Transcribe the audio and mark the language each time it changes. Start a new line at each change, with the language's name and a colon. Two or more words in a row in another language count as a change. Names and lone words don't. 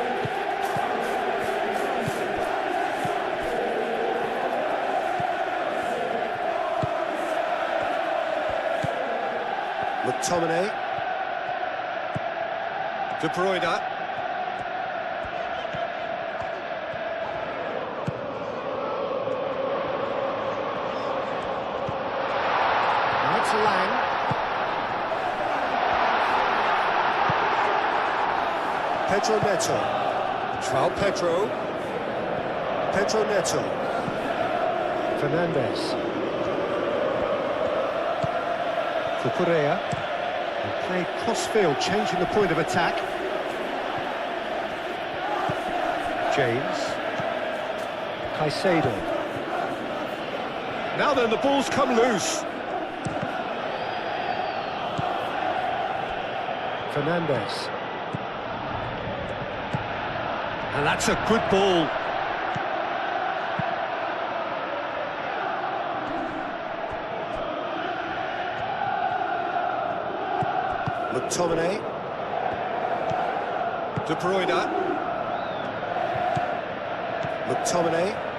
English: McTominay. De Bruyne. It's Lang. Pedro Neto. João Pedro. Pedro Neto. Fernandes. Cucurella. And played cross-field, changing the point of attack. James. Caicedo. Now then, the ball's come loose. Fernandes. And that's a good ball. McTominay. De Bruyne. McTominay.